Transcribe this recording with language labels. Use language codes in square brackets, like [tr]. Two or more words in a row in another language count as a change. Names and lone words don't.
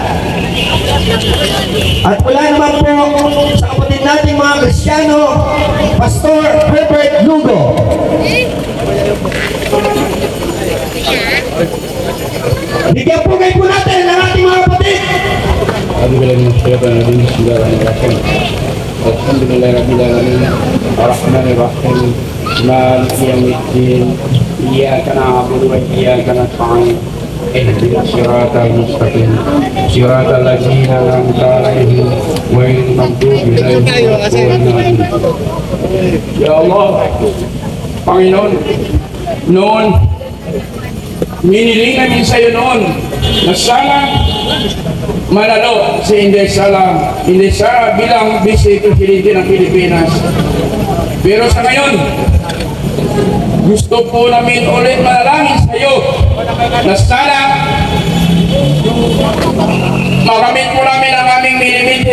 [tl] At mula naman po sa kapatid nating mga Kristiyano, Pastor Herbert Lugo. Bigyan po kayo po natin ng ating mga kapatid. [ar] الحمد لله الرحمن الرحيم. الرحمن الرحيم. مالك يوم الدين. إياك نعبد وإياك نستعين. اهدنا الصراط المستقيم. صراط الذين أنعمت عليهم غير المغضوب عليهم ولا الضالين. يا الله, [tl] Panginoon, noon miniling namin sa iyo noon na sana manalo si Inday Sara bilang Vice Presidente ng Pilipinas. Pero sa ngayon, gusto po namin ulit manalangin sa iyo na sana makamit po namin ang aming minimiti.